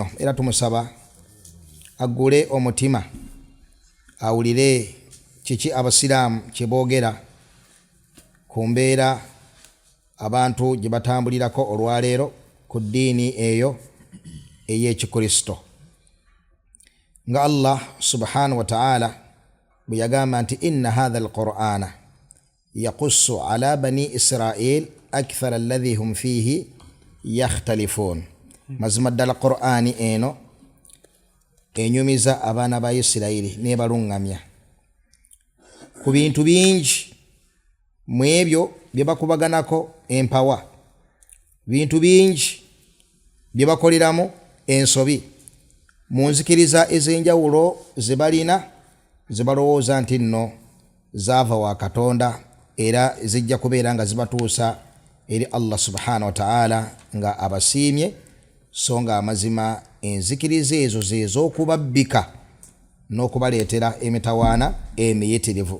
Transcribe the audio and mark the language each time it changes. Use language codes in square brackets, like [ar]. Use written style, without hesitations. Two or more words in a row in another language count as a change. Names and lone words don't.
[lg] Era tumusaba aggule omutima awulire kiki abasiraamu kye boogera ku mbeera abantu gye batambulirako olwaleero ku ddiini eyo ey'ekikristo. [ar] Nga الله سبحانه وتعالى [lg] bwe yagamba nti [ar] إن هذا القرآن يقص على بني إسرائيل أكثر الذي هم فيه يختلفون. [lg] Mazima ddala Qur'ani eno enyumiza abaana ba Isirayiri nebalungamya ku bintu bingi mu ebyo bye bakubaganako empawa, bintu bingi bye bakoleramu ensobi, mu nzikiriza ez'enjawulo ze balina ze balowooza nti nno zaava wa Katonda era zijja kubeera nga zibatuusa eri [ar] الله سبحانه وتعالى [lg] nga abasiimye, so nga amazima enzikiriza ezo zez'okubabbika n'okubaleetera emitawaana emiyitirivu.